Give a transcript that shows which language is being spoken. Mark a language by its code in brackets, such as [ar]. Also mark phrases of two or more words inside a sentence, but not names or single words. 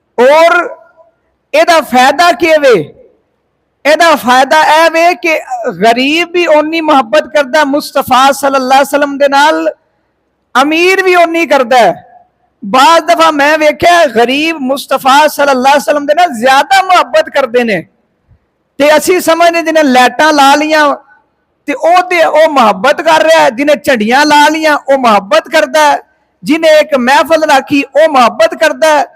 [pa] और ਇਹਦਾ फायदा ਕੀ ਵੇ? ਇਹਦਾ फायदा ਇਹ ਵੇ ਕਿ ਗ਼ਰੀਬ ਭੀ ਓਨੀ ਮੁਹੱਬਤ ਕਰਤਾ ਮੁਸਤਫ਼ਾ [ar] صلى الله عليه وسلم [pa] ਦੇ ਨਾਲ, ਅਮੀਰ ਭੀ ਓਨੀ ਕਰਤਾ ਹੈ। ਬਾਜ਼ ਦਫ਼ਾ ਮੈਂ ਵੇਖਿਆ ਗ਼ਰੀਬ ਮੁਸਤਫ਼ਾ [ar] صلى الله عليه وسلم [pa] ਦੇ ਨਾਲ ਜ਼ਿਆਦਾ ਮੁਹੱਬਤ ਕਰਤੇ ਨੇ, ਤੇ ਅਸੀਂ ਸਮਝਣੇ ਜਿਨ੍ਹਾਂ ਲਾਈਟਾਂ ਲਾ ਲਈਆਂ ਤੇ ਓ ਮੁਹੱਬਤ ਕਰ ਰਿਹਾ ਹੈ, ਜਿਨ੍ਹਾਂ ਝੰਡੀਆਂ ਲਾ ਲਈਆਂ ਓ ਮੁਹੱਬਤ ਕਰਤਾ ਹੈ, ਜਿਨ੍ਹਾਂ ਇੱਕ ਮਹਫ਼ਲ ਰੱਖੀ ਓ ਮੁਹੱਬਤ ਕਰਤਾ ਹੈ।